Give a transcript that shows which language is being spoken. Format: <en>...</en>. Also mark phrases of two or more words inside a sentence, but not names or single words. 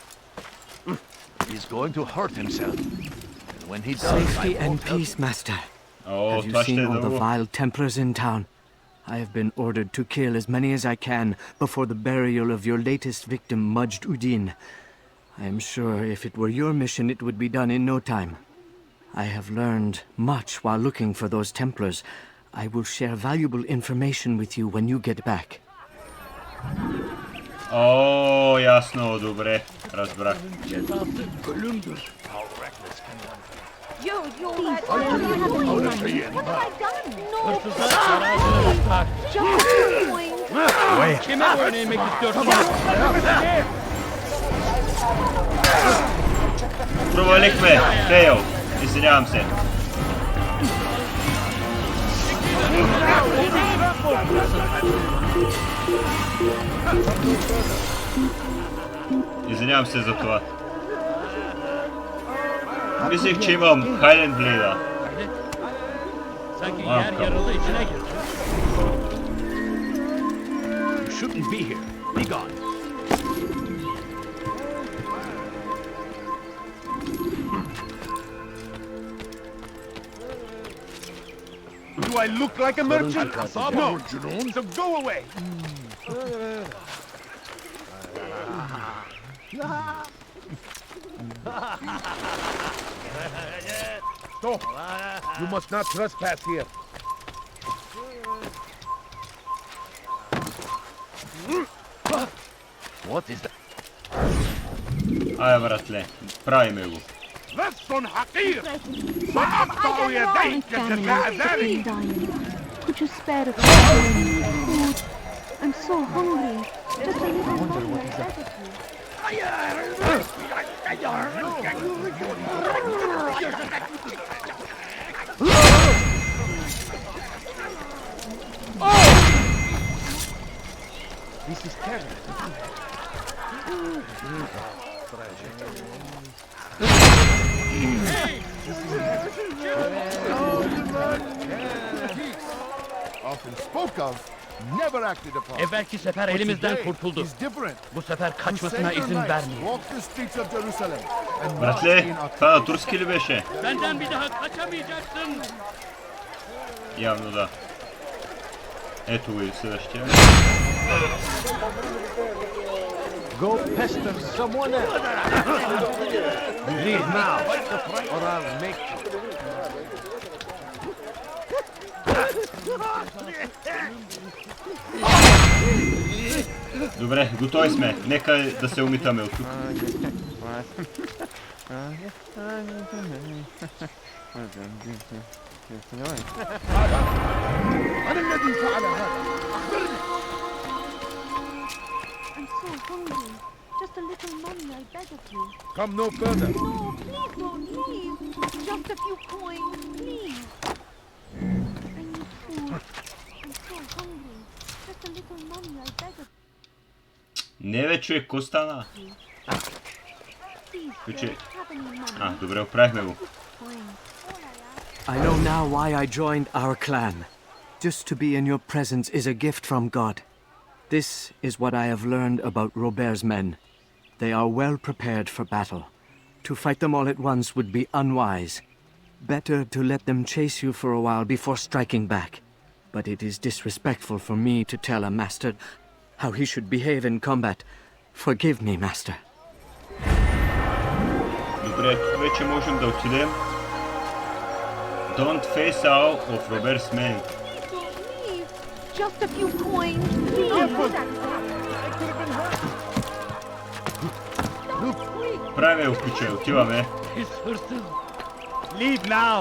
<en>He's going to hurt himself. And when he does, Safety I and won't help peace, Master.</en> <bg>О,</bg> <en>Have you</en> <bg>това ще е</bg> <en>seen all the</en> <bg>дълго.</bg> <en>vile Templars in town? I have been ordered to kill as many as I can before the burial of your latest victim, Majd Udin. I am sure if it were your mission, it would be done in no time. I have learned much while looking for those Templars. I will share valuable information with you when you get back.</en> <bg>О, ясно, добре. Разбрах.</bg> <tr>Cezası ölümdür.</tr> <en>Please, sir, do you have any money? What have I done? No,</en> <tr>Hırsızlar aracını bırak.</tr> <en>just a coin.</en> <tr>Kime boyun eğmek istiyorsun?</tr> <bg>Провалихме. Фейл. Извинявам се. Извинявам се за това. Мислих, че имам Хайленд Блейда.</bg> <tr>Sanki yer yarıldı içine gir.</tr> <en>You shouldn't be here. Be gone. Do I look like a merchant? No. So go away. Stop. You must not trespass here. What is that?</en> <bg>Ай, братле, правиме го.</bg> <ar>لص حقير سأقطع يديك جزاء ذلك.</ar> <en>Could you spare a few food? I'm so hungry. Just a little money, I beg of you. This is terrible. Often spoke of, never acted upon.</en> <tr>Evvelki sefer elimizden kurtuldu. Bu sefer kaçmasına izin vermeyin.</tr> <en>Walk the streets of Jerusalem and</en> <bg>Братле, това на турски ли беше?</bg> <tr>Benden bir daha kaçamayacaksın.</tr> <bg>Явно да. Ето го и следващия.</bg> <en>Go pester someone else. Leave now, or I'll make you.</en> <bg>Добре, готови сме. Нека да се умитаме от тук.</bg> <en>I'm so hungry. Just a little money, I beg of you. Come no further. No, please don't leave. Just a few coins, please. I need food. I'm so hungry. Just a little money, I beg of</en> <bg>Не бе, човек, ко стана?</bg> <en>you. Please, Which sir, is- have any money?</en> <bg>А, добре, оправихме го.</bg> <en>Fine. I know now why I joined our clan. Just to be in your presence is a gift from God. This is what I have learned about Robert's men. They are well prepared for battle. To fight them all at once would be unwise. Better to let them chase you for a while before striking back. But it is disrespectful for me to tell a master how he should behave in combat. Forgive me, master.</en> <bg>Добре, тук вече можем да отидем.</bg> <en>Don't face out of Robert's men. Don't leave. Just a few coins, please.</en> <bg>Правиме го, ключе, отиваме.</bg> <tr>Pis hırsız.</tr> <en>Leave now.</en>